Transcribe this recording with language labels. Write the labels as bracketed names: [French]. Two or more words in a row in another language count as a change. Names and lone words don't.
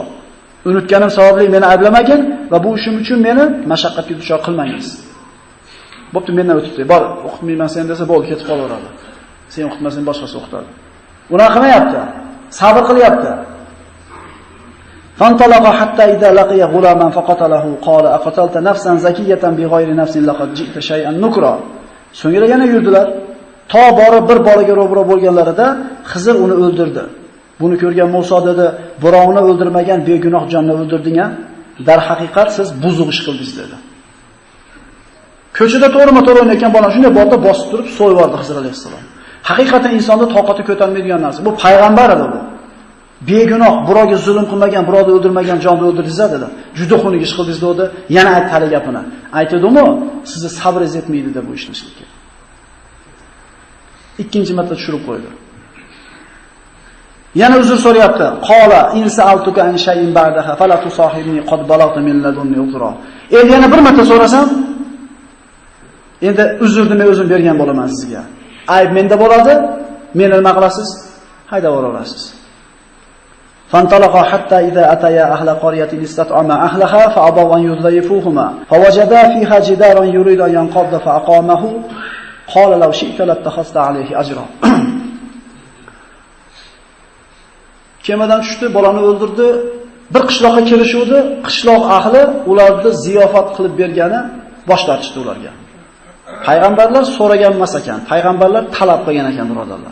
[Uzbek] Unutganim sababli meni ayblamagin va bu ishim uchun meni mashaqqatga duchor qilmangiz. Bo'pti, mendan o'tibdi. Bor, o'qitmayman sen desa bo'ldi, ketib qolaveradi. Sen o'qitmasang boshqasi o'qitadi. Unaqa qilmayapti. Sabr qilyapti. [Arabic] فانطلقا حتى إذا لقيا غلاما فقتله قال أقتلت نفسا زكية بغير نفس لقد جئت شيئا نكرا. [Uzbek] So'ngra yana yurdilar. To borib bir bolaga ro'baro bo'lganlarida Xizr uni o'ldirdi. Buni ko'rgan Musa dedi: "Birovni o'ldirmagan begunoh jonni o'ldirding-a? Dar haqiqat siz buzuq ish qildingiz" dedi. Ko'chada to'g'rima-to'g'ri o'ynayotgan bola shunday borda bosib turib so'yib yubordi Xizr alayhisalom. Haqiqatan insonda toqati ko'tarmaydigan narsa. Bu payg'ambar edi bu. Begunoh, birovga zulm qilmagan, birovni o'ldirmagan jonni o'ldirdingiz dedi. Juda xunuk ish qildingiz dedi. Yana aytdi hali gapini. Aytdim-ku, sizni sabringiz yetmaydi deb bu ishni qilishga. Ikkinchi marta tushirib qo'ydi. Yana uzr so'rayapti. [Arabic] قال إن سألتك عن شيء بعدها فلا تصاحبني قد بلغت من لدني عذرا. [Uzbek] Endi yana bir marta so'rasam, endi uzrni men o'zim bergan bo'laman sizga. Ayb menda bo'ladi, meni nima qilasiz? Haydab yuborasiz. [Arabic] فانطلقا حتى إذا أتيا أهل قرية استطعما أهلها فأبوا أن يضيفوهما فوجدا فيها جدارا يريد أن ينقض فأقامه قال لو شئت لاتخذت عليه أجرا. [Uzbek] Kemadan tushdi, bolani o'ldirdi. Bir qishloqqa kelishuvdi. Qishloq ahli ularni ziyofat qilib bergani bosh tortishdi ularga. Payg'ambarlar so'ragan emas ekan, payg'ambarlar talab qilgan ekan, birodarlar.